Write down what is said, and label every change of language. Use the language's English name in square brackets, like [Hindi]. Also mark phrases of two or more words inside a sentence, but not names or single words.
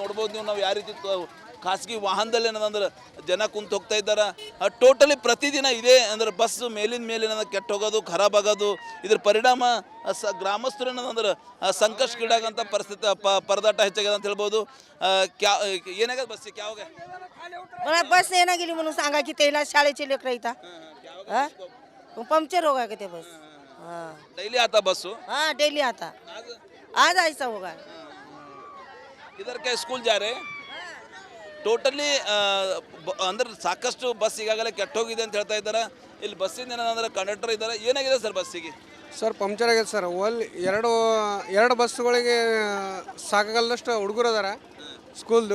[Kannada] ನೋಡ್ಬೋದು ನೀವು, ನಾವು ಯಾವ ರೀತಿ ಖಾಸಗಿ ವಾಹನದಲ್ಲಿ ಏನಂದ್ರೆ ಜನ ಕುಂತು ಹೋಗ್ತಾ ಇದ್ದಾರೆ. ಟೋಟಲಿ ಪ್ರತಿದಿನ ಇದೆ ಅಂದ್ರೆ ಬಸ್ಸು ಮೇಲಿನ ಮೇಲೆ ಕೆಟ್ಟು ಹೋಗೋದು, ಖರಾಬ್ ಆಗೋದು. ಇದ್ರ ಪರಿಣಾಮ ಗ್ರಾಮಸ್ಥರು ಏನಂದ್ರೆ ಸಂಕಷ್ಟಕ್ಕೀಡಾಗಂಥ ಪರಿಸ್ಥಿತಿ, ಪರದಾಟ ಹೆಚ್ಚಾಗಿದೆ ಅಂತ ಹೇಳ್ಬೋದು. ಏನಾಗದ ಬಸ್ಸಿಗೆ ಕ್ಯಾವಾಗ [Marathi] मला बस नाही ना गेली म्हणून सांगा की त्याला शाळेचे लेकरं इथं पंक्चर होगा ते बस. [Hindi] हाँ डेली आता बस? हाँ डेली आता, आज ऐसा होगा. इधर क्या स्कूल जा रहे [Kannada] ಟೋಟಲಿ ಅಂದ್ರೆ ಸಾಕಷ್ಟು ಬಸ್ ಈಗಾಗಲೇ ಕೆಟ್ಟೋಗಿದೆ ಅಂತ ಹೇಳ್ತಾ ಇದ್ದಾರೆ. ಇಲ್ಲಿ ಬಸ್ಸಿಂದ ಏನಂದ್ರೆ ಕಂಡಕ್ಟರ್ ಇದ್ದಾರೆ. ಏನಾಗಿದೆ ಸರ್ ಬಸ್ಸಿಗೆ? ಸರ್ ಪಂಕ್ಚರ್ ಆಗಿದೆ ಸರ್. ಎರಡು ಬಸ್ಸುಗಳಿಗೆ ಸಾಕಾಗಲ್ಲಷ್ಟು ಹುಡುಗರು ಅದಾರ ಸ್ಕೂಲ್ದು.